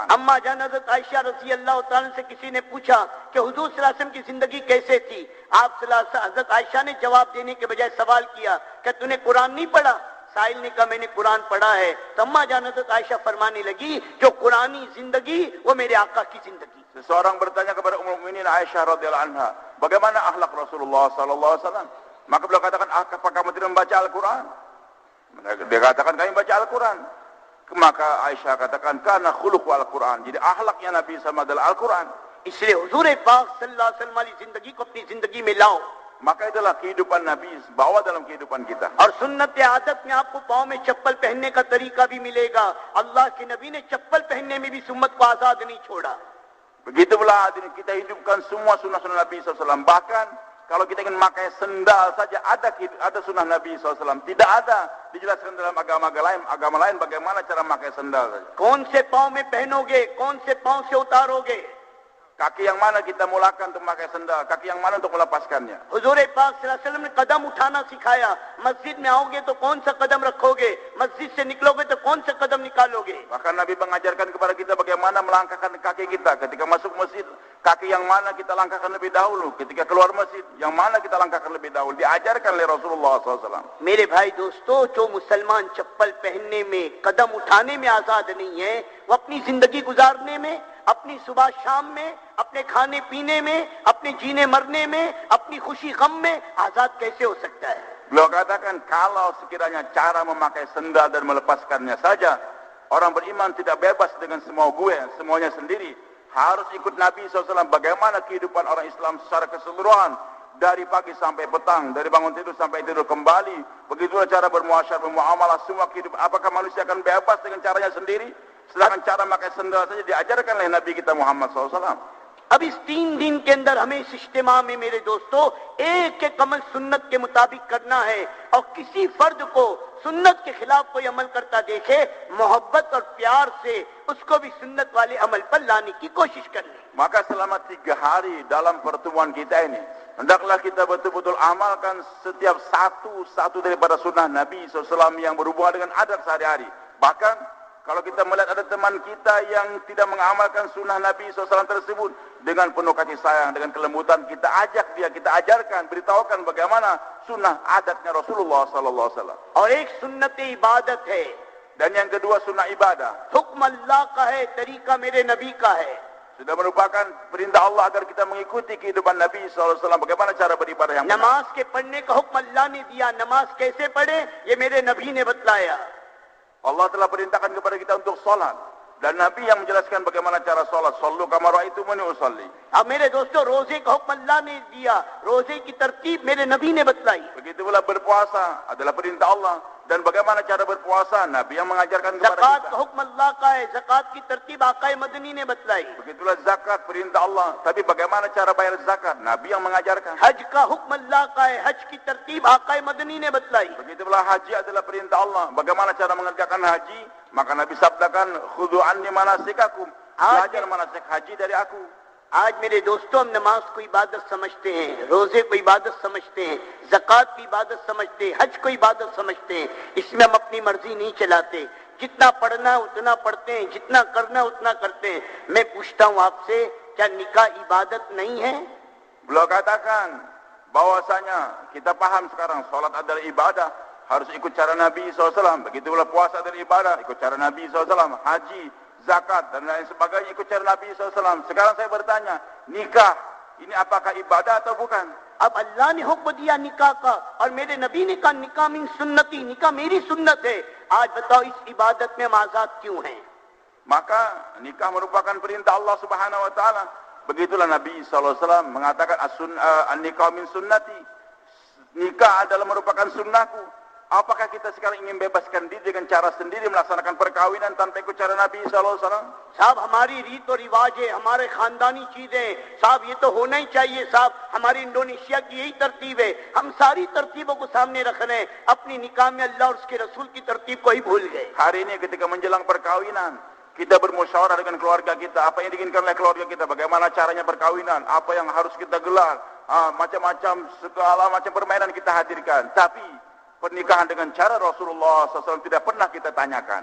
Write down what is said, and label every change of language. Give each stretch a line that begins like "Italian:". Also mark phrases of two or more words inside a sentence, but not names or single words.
Urdu: اماں جان حضرت عائشہ
Arabic: رضي الله تعالى
Urdu: سے کسی نے پوچھا کہ حضور
Arabic: صلى الله عليه وسلم
Urdu: کی زندگی کیسے تھی. آپ
Arabic: صلى الله عليه وسلم,
Urdu: حضرت عائشہ نے جواب دینے کے بجائے سوال کیا کہ تونے قرآن نہیں پڑھا? ساحل نے کہا میں نے قرآن پڑھا ہے۔ تو اماں جان حضرت عائشہ فرمانے لگی جو قرآنی زندگی وہ میرے آقا کی زندگی.
Indonesian: Seseorang bertanya kepada Ummul Mukminin Aisyah
Arabic: رضي الله عنها,
Indonesian: bagaimana akhlak Rasulullah
Arabic: صلى الله عليه وسلم?
Indonesian: Maka beliau katakan, apakah kamu tidak membaca Al-Quran? Dia katakan, kami baca Al-Quran. Maka Aisyah katakan, karena
Arabic: خلقه القرآن.
Indonesian: Jadi akhlaknya Nabi SAW adalah Al-Quran.
Urdu: اس لیے حضور پاک
Arabic: صلى الله عليه وسلم
Urdu: والی زندگی کو اپنی زندگی میں لاؤ.
Indonesian: Maka itulah kehidupan Nabi, bawa dalam kehidupan kita.
Urdu: اور سنت عادت میں آپ کو پاؤں میں چپل پہننے کا طریقہ بھی ملے گا. اللہ کے نبی نے چپل پہننے میں بھی سنت کو آزاد نہیں چھوڑا.
Indonesian: Begitu pula kita hidupkan semua sunnah-sunnah Nabi SAW. Bahkan kalau kita ingin pakai sendal saja ada sunnah Nabi SAW. Tidak ada dijelaskan dalam agama lain bagaimana cara pakai sendal saja.
Urdu: کون سے پاؤں میں پہنو گے، کون سے پاؤں سے اتارو گے?
Indonesian: Kaki yang mana kita mulakan untuk memakai sendal, kaki yang mana untuk melepaskannya.
Urdu: حضور پاک
Arabic: صلى الله عليه وسلم
Urdu: نے قدم اٹھانا سکھایا۔ مسجد میں آؤ گے تو کون سا قدم رکھو گے، مسجد سے نکلو گے تو کون سا قدم نکالو گے.
Indonesian: Bahkan Nabi mengajarkan kepada kita bagaimana melangkahkan kaki kita ketika masuk masjid. Kaki yang mana kita langkahkan lebih dahulu, ketika keluar masjid yang mana kita langkahkan lebih dahulu, diajarkan oleh Rasulullah SAW.
Urdu: میرے بھائی دوستوں، جو مسلمان چپل پہننے میں، قدم اٹھانے میں آزاد نہیں ہے، وہ اپنی زندگی گزارنے میں، اپنی صبح شام میں، اپنے کھانے پینے میں، اپنے جینے مرنے میں، اپنی خوشی غم میں آزاد کیسے ہو سکتا ہے.
Indonesian: Beliau katakan, kalau sekiranya cara memakai sendal dan melepaskannya saja, orang beriman tidak bebas dengan semuanya sendiri. Harus ikut Nabi SAW bagaimana kehidupan orang Islam secara keseluruhan. dari pagi sampai petang, dari bangun tidur sampai tidur kembali. Begitulah cara bermuasyarah, bermuamalah semua kehidupan. Apakah manusia akan bebas dengan caranya sendiri? Sedangkan cara pakai sendal saja diajarkan oleh Nabi kita Muhammad SAW.
Urdu: اب اس 3 دن کے اندر ہمیں اس اجتماع میں میرے دوستوں ایک ایک عمل سنت کے مطابق کرنا ہے، اور کسی فرد کو سنت کے خلاف کوئی عمل کرتا دیکھے، محبت اور پیار سے اس کو بھی سنت والے عمل پر لانے کی کوشش کرنی.
Indonesian: Maka selama 3 hari dalam pertemuan kita ini, hendaklah kita betul-betul amalkan setiap satu daripada sunnah Nabi SAW yang berhubungan dengan adat sehari-hari. Bahkan kalau kita melihat ada teman kita yang tidak mengamalkan sunnah Nabi SAW tersebut, dengan penuh kasih sayang, dengan kelembutan, kita ajak dia, kita ajarkan, beritahukan bagaimana sunnah adatnya Rasulullah SAW.
Urdu: اور ایک سنت عبادت ہے,
Indonesian: Dan yang kedua sunnah ibadah.
Urdu: حکم اللہ کا ہے، طریقہ میرے نبی کا ہے.
Indonesian: Sudah merupakan perintah Allah agar kita mengikuti kehidupan Nabi SAW. Bagaimana cara beribadah yang benar.
Urdu: نماز کے پڑھنے کا حکم اللہ نے دیا، نماز کیسے پڑھے یہ میرے نبی نے بتلایا.
Indonesian: Allah telah perintahkan kepada kita untuk sholat. Dan Nabi yang menjelaskan bagaimana cara sholat.
Arabic: صلوا كما رأيتموني أصلي.
Urdu: اب میرے دوستوں روزے کا حکم اللہ نے دیا، روزے کی ترتیب میرے نبی نے بتلائی.
Indonesian: Begitu pula berpuasa adalah perintah Allah. Dan bagaimana cara berpuasa, Nabi yang mengajarkan kepada
Urdu: ज़कात
Indonesian: kita.
Urdu: کا حکم اللہ کا ہے، زکات کی ترتیب آقائے مدنی نے بتلائی.
Indonesian: Begitulah zakat, perintah Allah. Tapi bagaimana cara bayar zakat, Nabi yang mengajarkan.
Urdu: حج کا حکم اللہ کا ہے، حج کی ترتیب آقائے مدنی نے بتلائی.
Indonesian: Begitu pula haji adalah perintah Allah. Bagaimana cara mengerjakan haji, maka Nabi sabdakan,
Arabic: خذوا عني مناسككم.
Indonesian: Belajar manasik haji dari aku.
Urdu: آج میرے دوستوں ہم نماز کو عبادت سمجھتے ہیں، روزے کو عبادت سمجھتے ہیں، زکات کی عبادت سمجھتے ہیں، حج کو عبادت سمجھتے ہیں. اس میں ہم اپنی مرضی نہیں چلاتے۔ جتنا پڑھنا ہے اتنا پڑھتے ہیں، جتنا کرنا ہے اتنا کرتے ہیں. میں پوچھتا ہوں آپ سے، کیا نکاح عبادت نہیں ہے?
Indonesian: Beliau katakan bahwasanya kita paham sekarang salat adalah ibadah, harus ikut cara Nabi SAW. Begitu pula puasa adalah ibadah, ikut cara Nabi SAW. Haji, zakat dan lain sebagainya ikut cara Nabi SAW. Sekarang saya bertanya, nikah ini apakah ibadah atau bukan?
Urdu: اب اللہ نے حکم دیا نکاح کا، اور میرے نبی نے کہا
Arabic: نكاح من سنتي,
Urdu: نکاح میری سنت ہے. آج بتاؤ اس عبادت میں ہم آزاد کیوں ہیں?
Indonesian: Maka nikah merupakan perintah Allah
Arabic: سبحانه وتعالى.
Indonesian: Begitulah Nabi SAW mengatakan
Arabic: النكاح من سنتي.
Indonesian: Nikah adalah merupakan sunnahku. Apakah kita sekarang ingin bebaskan diri dengan cara sendiri melaksanakan perkawinan tanpa ikut cara Nabi SAW?
Urdu: صاحب ہماری ریت اور رواج ہے، ہمارے خاندانی چیزیں، صاحب یہ تو ہونا ہی چاہیے. صاحب ہماری انڈونیشیا کی یہی ترتیب ہے۔ ہم ساری ترتیبوں کو سامنے رکھ رہے ہیں، اپنی نکاح میں اللہ اور اس کے رسول کی ترتیب کو ہی بھول گئے.
Indonesian: Hari ini ketika menjelang perkawinan, kita bermusyawarah dengan keluarga kita, apa yang diinginkan oleh keluarga kita, bagaimana caranya perkawinan, apa yang harus kita gelar, macam-macam segala macam permainan kita hadirkan. Tapi pernikahan dengan cara Rasulullah SAW tidak pernah kita tanyakan.